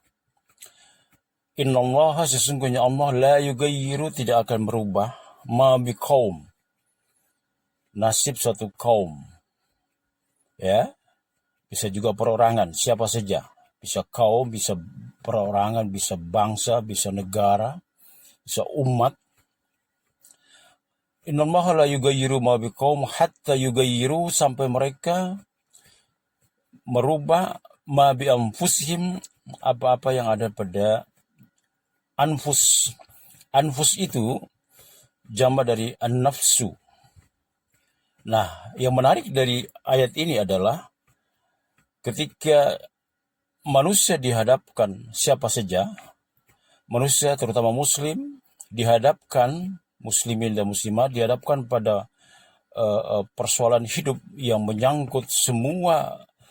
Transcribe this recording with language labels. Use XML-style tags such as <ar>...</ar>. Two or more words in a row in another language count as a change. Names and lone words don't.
<ar>إن الله,</ar> <id>sesungguhnya Allah,</id> <ar>لا يغير,</ar> <id>tidak akan merubah,</id> <ar>ما بقوم,</ar> <id>nasib suatu kaum. Ya, bisa juga perorangan, siapa saja. Bisa kaum, bisa perorangan, bisa bangsa, bisa negara, bisa umat.</id> <ar>إن الله لا يغير ما بقوم حتى يغيروا,</ar> <id>sampai mereka merubah</id> <ar>ما بأنفسهم,</ar> <id>apa-apa yang ada pada anfus. Anfus itu jama dari an-nafsu. Nah, yang menarik dari ayat ini adalah ketika manusia dihadapkan, siapa saja, manusia terutama muslim, dihadapkan, muslimin dan muslimat, dihadapkan pada persoalan hidup yang menyangkut semua</id>